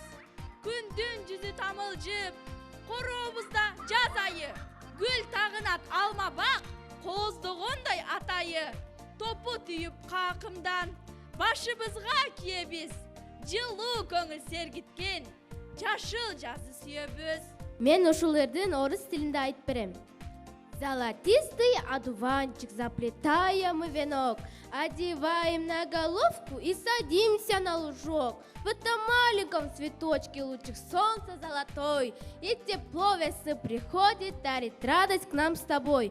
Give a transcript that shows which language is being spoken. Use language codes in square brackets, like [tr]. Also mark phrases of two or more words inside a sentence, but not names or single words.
[ky] Күндүн жүзү тамылжып, корообузда жаз айы, гүл тагынат алма бак, кооздогондой атайы. Топу түйүп какымдан башыбызга киебиз, жылуу көңүл сергиткен жашыл жазды сүйөбүз. Мен ушул ырдын орус тилинде айтып берем. [ru] Золотистый одуванчик, заплетаем мы венок, одеваем на головку и садимся на лужок. В этом маленьком цветочке лучик солнца золотой, и тепло весны приходит, дарит радость к нам с тобой.